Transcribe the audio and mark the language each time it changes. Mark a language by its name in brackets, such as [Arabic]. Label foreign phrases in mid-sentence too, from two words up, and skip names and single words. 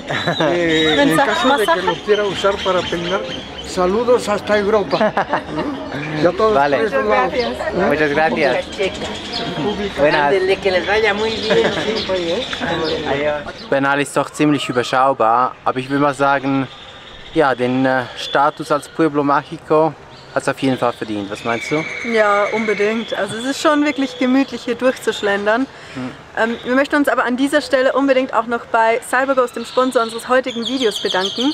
[Spanish] En caso de que lo quiera usar para peinar, saludos hasta Europa. Ya todos Vale. por esos lados. Muchas gracias. Buenas. Que les vaya muy bien. [German] Bernal ist doch ziemlich überschaubar, aber ich würde mal sagen, ja, den Status als Pueblo Mágico hat es auf jeden Fall verdient. Was meinst du? Ja, unbedingt. Also es ist schon wirklich gemütlich hier durchzuschlendern. Wir möchten uns aber an dieser Stelle unbedingt auch noch bei CyberGhost, dem Sponsor unseres heutigen Videos, bedanken.